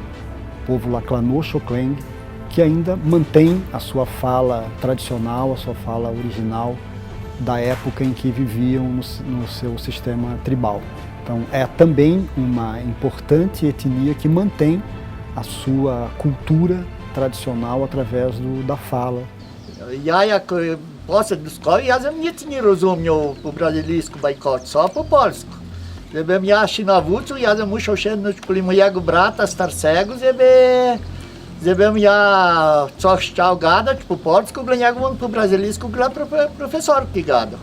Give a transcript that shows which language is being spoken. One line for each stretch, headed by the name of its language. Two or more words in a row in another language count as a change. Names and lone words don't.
Portuguese: O povo Laclanô Xokleng, que ainda mantém a sua fala tradicional, a sua fala original da época em que viviam no seu sistema tribal. Então é também uma importante etnia que mantém a sua cultura tradicional através da fala.
Polish: Ja jak poszedł do szkoły, ja nic nie rozumiał po brazylijsku bajkocie, só po polsku. Żebym ja się nauczył, ja musiał sięgnąć po mojego brata starszego, żebym ja coś chciał gadać po polsku, dla niego on po brazylijsku dla profesorki gadał.